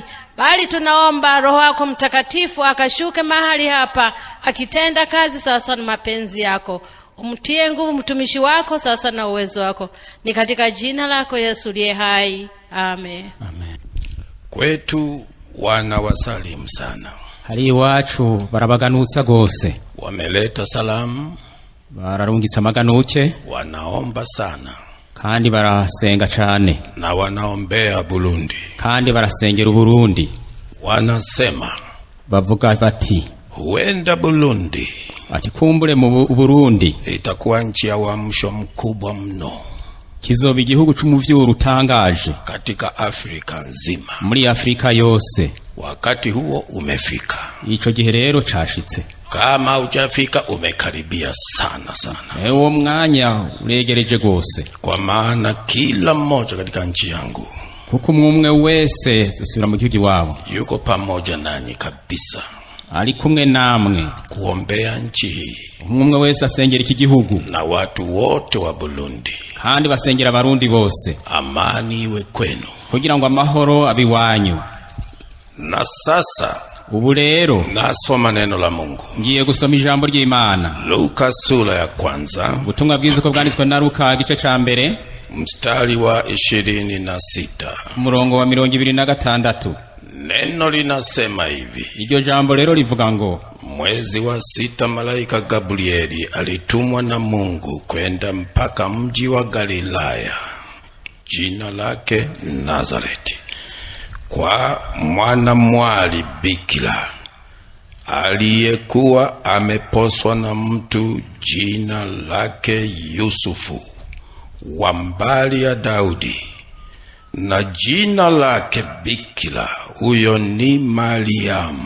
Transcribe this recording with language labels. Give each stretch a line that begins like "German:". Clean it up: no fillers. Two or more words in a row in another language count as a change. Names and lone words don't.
Swahili: Bali tunaomba Roho yako Mtakatifu akashuke mahali hapa akitenda kazi sawa na mapenzi yako. Umtie nguvu mtumishi wako sawa na uwezo wako. Ni katika jina lako Yesu aliye hai. Amen. Amen. Kwetu wana wasalimu sana.
Rundi: Hari iwacu barabaganutsa gose.
Swahili: Wameleta salamu.
Rundi: Bararungitsa amaganuke.
Swahili: Wanaomba sana.
Rundi: Kandi barasenga cyane.
Swahili: Na wanaombea Burundi.
Rundi: Kandi barasengera Burundi.
Swahili: Wanasema.
Rundi: Bavuga bati.
Swahili: Huenda Burundi.
Rundi: Ati kumbure mu Burundi.
Swahili: Itakuwa nchi ya uamsho mkubwa mno.
Rundi: Kizoba igihugu c'umuvyuro utangaje
Swahili: katika Afrika nzima.
Rundi: Muri Afrika yose.
Swahili: Wakati huo umefika.
Rundi: Ico gihe rero cashitse.
Swahili: Kama hujafika umekaribia sana.
Rundi: Uwo mwanya uregereje gose.
Swahili: Kwa maana kila mmoja katika nchi yangu,
Rundi: kuko umwe wese zosubira mu gihugu wabo,
Swahili: yuko pamoja nanyi kabisa.
Rundi: Ali kumwe namwe
Swahili: kuombea nchi hii.
Rundi: Umwe wese asengera iki gihugu
Swahili: na watu wote wa Burundi.
Rundi: Kandi basengera Abarundi bose.
Swahili: Amani iwe kwenu.
Rundi: Kugira ngo amahoro abiwanyu.
Swahili: Na sasa
Rundi: ubu rero
Swahili: nasoma neno la Mungu.
Rundi: Ngiye gusoma ijambo ry'Imana.
Swahili: Luka sura ya kwanza.
Rundi: Ubutumwa bwiza ko bwanditswe na Luka igice ca mbere.
Swahili: mstari wa 26.
Rundi: umurongo wa 26.
Swahili: Neno linasema hivi.
Rundi: Iryo jambo rero livuga ngo,
Swahili: mwezi wa 6 malaika Gabrieli alitumwa na Mungu kwenda mpaka mji wa Galilaya, jina lake Nazareti, kwa mwana mwali bikira aliyekuwa ameposwa na mtu jina lake Yusufu, wa mbari ya Daudi, na jina lake bikira huyo ni Mariamu.